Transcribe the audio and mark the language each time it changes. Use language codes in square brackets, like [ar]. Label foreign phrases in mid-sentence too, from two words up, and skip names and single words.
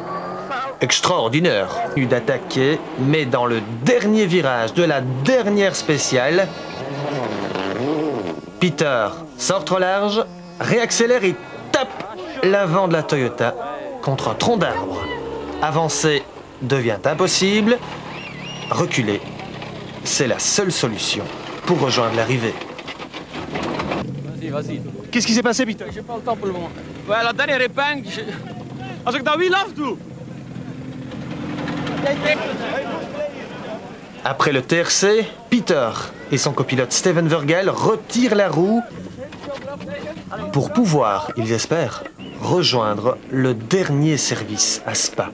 [fr] Extraordinaire, eu d'attaquer, mais dans le dernier virage de la dernière spéciale, Peter sort trop large, réaccélère et tape l'avant de la Toyota contre un tronc d'arbre. Avancer devient impossible, reculer, c'est la seule solution pour rejoindre l'arrivée. Vas-y. Qu'est-ce qui s'est passé, Peter? J'ai pas le temps pour le moment. Ouais, la dernière épingle, [nl] als ik dat wiel af doe. [fr] Après le TRC, Peter et son copilote Steven Vergael retirent la roue pour pouvoir, ils espèrent, rejoindre le dernier service à Spa.